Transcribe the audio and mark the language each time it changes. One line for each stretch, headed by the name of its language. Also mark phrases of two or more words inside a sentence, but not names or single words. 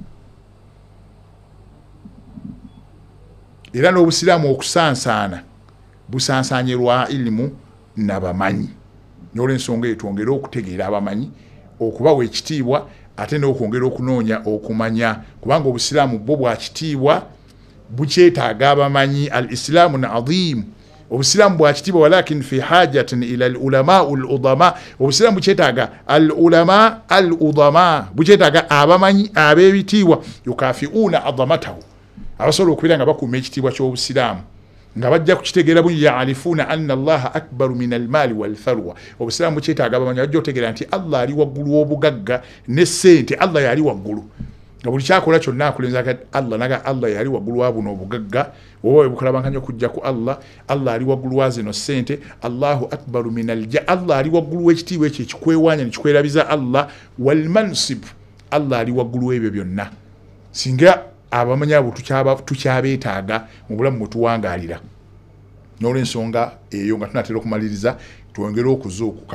Ganda: Era n'obusiraamu okusansaana busansanye lwa ilimu n'abamanyi. N'olw'ensonga eyo twongere okutegeera abamanyi, okubawa ekitiibwa, ate n'okwongera okunoonya okumanya, kubanga obusiraamu bwo bwa kitiibwa bukyetaaga abamanyi.
Arabic: الإسلام عظيم,
Ganda: obusiraamu bwa kitiibwa,
Arabic: ولكن في حاجة إلى العلماء العظماء.
Ganda: Obusiraamu bukyetaaga
Arabic: العلماء العظماء,
Ganda: bukyetaaga abamanyi ab'ebitiibwa,
Arabic: يكافئون عظمته,
Ganda: abasobola okubeera nga bakuuma ekitiibwa ky'obusiraamu, nga bajja kukitegeera bungi,
Arabic: يعرفون أن الله أكبر من المال والثروة.
Ganda: Obusiraamu bukyetaaga abamanyi bajja okutegeera nti Allah ali waggulu w'obugagga ne ssente. Allah yali waggulu, nga buli kyakola kyonna akulenza Allah, naga Allah yali waggulu wa buno obugagga. Wowe bukalabanganya okujja ku Allah, Allah ali waggulu wa zino ssente.
Arabic: الله أكبر من الجاه,
Ganda: Allah ali waggulu w'ekitiibwa ekyo ekikwewaanya ne kikwerabiza Allah. Wal-mansib, Allah ali waggulu w'ebyo byonna. Singa abamanyi abo tukyabeetaaga mu bulamu bwe tuwangaalira. N'olw'ensonga eyo nga tunatera okumaliriza, twongere okuzuukuka.